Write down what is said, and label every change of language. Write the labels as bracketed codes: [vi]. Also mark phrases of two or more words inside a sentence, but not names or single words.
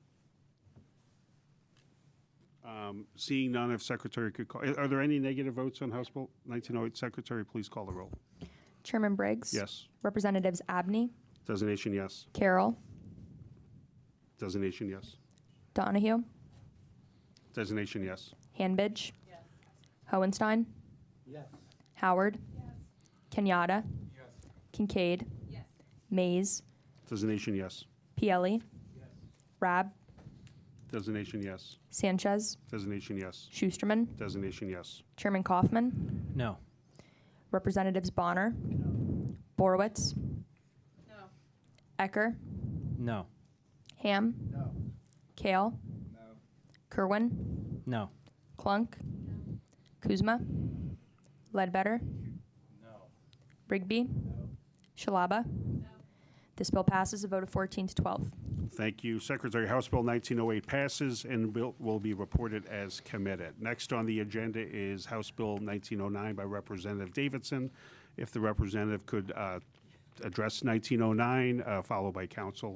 [en] Seeing none, if Secretary could call. Are there any negative votes on House Bill 1908? Secretary, please call the roll. Chairman Briggs? Yes. Representatives Abney? Designation, yes. Carroll? Designation, yes. Donahue? Designation, yes. Hanbidge? Yes. Hohenstein? Yes. Howard? Yes. Kenyatta? Yes. Kincaid? Yes. Mays? Designation, yes. Pielli? Yes. Rab? Designation, yes. Sanchez? Designation, yes. Schusterman? Designation, yes. Chairman Kaufman? No. Representatives Bonner? No. Borowitz? No. Ecker? No. Ham? No. Kale? No. Kerwin? No. Clunk? No. Kuzma? Ledbetter? No. Rigby? No. Shalaba? No. This bill passes a vote of 14 to 12. Thank you, Secretary. House Bill 1908 passes and will be reported as committed. Next on the agenda is House Bill 1909 by Representative Davidson. If the representative could address 1909, followed by council.